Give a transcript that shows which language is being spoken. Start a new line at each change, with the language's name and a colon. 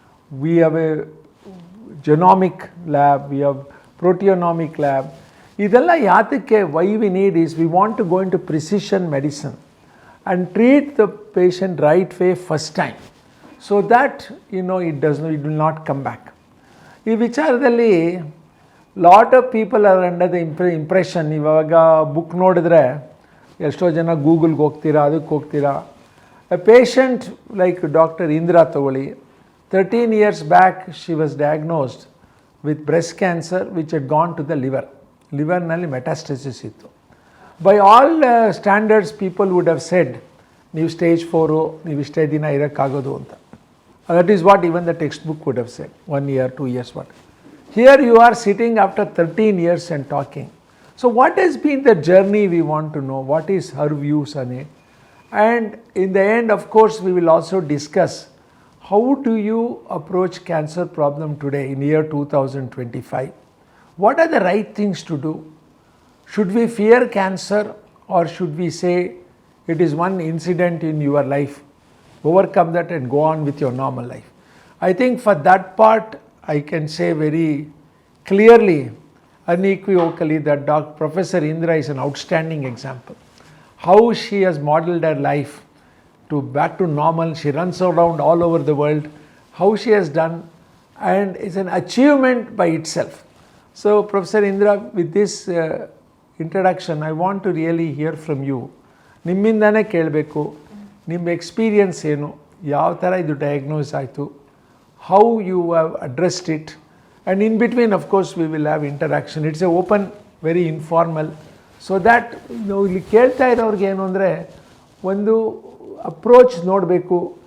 English: We have a genomic lab. We have proteomic lab.
Kannada: ಇದೆಲ್ಲ ಯಾತಕ್ಕೆ,
English: why we need is we want to go into precision medicine and treat the patient right way first time, so that it will not come back.
Kannada: ಈ ವಿಚಾರದಲ್ಲಿ
English: Lot of people are under the impression.
Kannada: ಇವಾಗ book ನೋಡಿದ್ರೆ ಎಷ್ಟೋ ಜನ ಗೂಗಲ್ಗೆ ಹೋಗ್ತೀರಾ, ಅದಕ್ಕೆ ಹೋಗ್ತೀರಾ.
English: A patient like doctor Indira ತಗೊಳ್ಳಿ, 13 years back she was diagnosed with breast cancer which had gone to the liver.
Kannada: ಲಿವರ್ನಲ್ಲಿ metastasis ಇತ್ತು.
English: By all standards, people would have said,
Kannada: ನೀವು ಸ್ಟೇಜ್ 4, ನೀವು ಇಷ್ಟೇ ದಿನ ಇರೋಕ್ಕಾಗೋದು ಅಂತ.
English: That is what even the textbook would have said, 1 year, 2 years, what. Here you are sitting after 13 years and talking. So what has been the journey we want to know? What is her views on it? And in the end, of course, we will also discuss how do you approach cancer problem today in year 2025? What are the right things to do? Should we fear cancer, or should we say it is one incident in your life? Overcome that and go on with your normal life. I think for that part, I can say very clearly, unequivocally, that Professor Indira is an outstanding example. How she has modeled her life to back to normal. She runs around all over the world. How she has done, and it's an achievement by itself. So Professor Indira, with this introduction, I want to really hear from you.
Kannada: ನಿಮ್ಮಿಂದನೇ ಕೇಳಬೇಕು, ನಿಮ್ಮ experience ಏನು, ಯಾವ ಥರ ಇದು diagnose ಆಯಿತು,
English: How you have addressed it, and in between of course we will have interaction. It's a open, very informal. So that
Kannada: ನಾವು ಇಲ್ಲಿ ಕೇಳ್ತಾ ಇರೋರಿಗೆ ಏನು ಅಂದರೆ, ಒಂದು ಅಪ್ರೋಚ್ ನೋಡಬೇಕು.